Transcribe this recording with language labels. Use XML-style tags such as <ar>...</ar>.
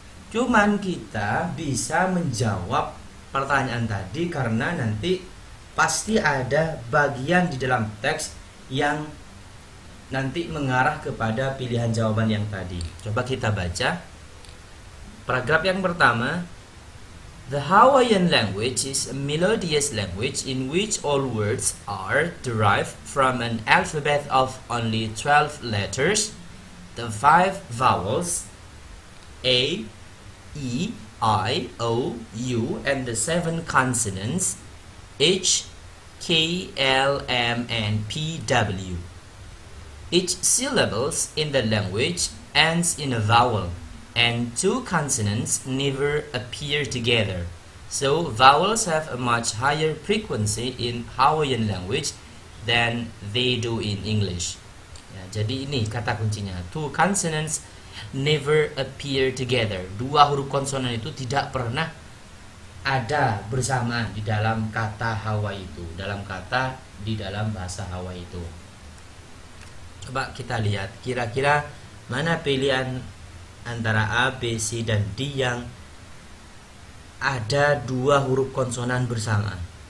<id>Cuman kita bisa menjawab pertanyaan tadi karena nanti pasti ada bagian di dalam teks yang nanti mengarah kepada pilihan jawaban yang tadi. Coba kita baca. Paragraf yang pertama.</id> <en>The Hawaiian language is a melodious language in which all words are derived from an alphabet of only 12 letters, the 5 vowels, A, E, I, O, U, and the 7 consonants H, K, L, M, and P, W. Each syllables in the language ends in a vowel, and 2 consonants never appear together. So vowels have a much higher frequency in Hawaiian language than they do in English.</en> <id>Ya, jadi ini kata kuncinya.</id> <en>2 consonants never appear together.</en> <id>2 huruf konsonan itu tidak pernah ada bersamaan di dalam kata Hawaii itu, di dalam bahasa Hawaii itu. Coba kita lihat kira-kira mana pilihan antara A, B, C, dan D yang ada 2 huruf konsonan bersamaan.</id>